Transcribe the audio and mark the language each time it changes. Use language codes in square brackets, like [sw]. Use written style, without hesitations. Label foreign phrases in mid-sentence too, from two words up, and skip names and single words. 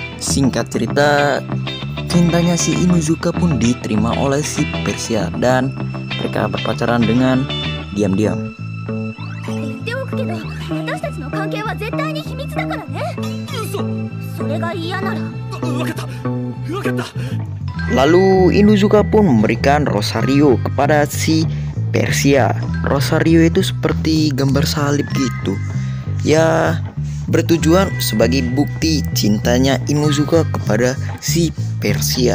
[id] Singkat cerita, cintanya si Inuzuka pun diterima oleh si Persia dan mereka berpacaran dengan diam-diam. [ja] 言っておくけど、私たちの関係は絶対に秘密だからね。それが嫌なら。わかった。わかった。 [id] Lalu Inuzuka pun memberikan Rosario kepada si Persia. Rosario itu seperti gambar salib gitu. Ya, bertujuan sebagai bukti cintanya Inuzuka kepada si Persia.